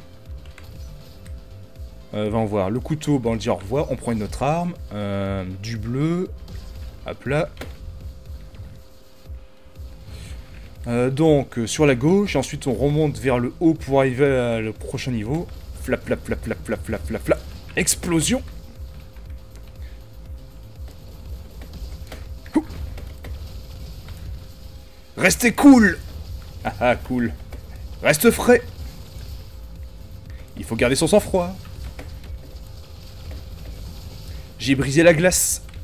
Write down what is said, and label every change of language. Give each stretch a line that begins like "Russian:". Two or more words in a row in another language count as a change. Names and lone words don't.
French: Va en voir. Le couteau, bah on le dit au revoir, on prend une autre arme. Du bleu. Hop là. Donc sur la gauche, et ensuite on remonte vers le haut pour arriver à le prochain niveau. Flap, flap, flap, flap, flap, flap, flap, flap. Explosion. Restez cool. Ah ah, cool. Reste frais. Il faut garder son sang-froid. J'ai brisé la glace.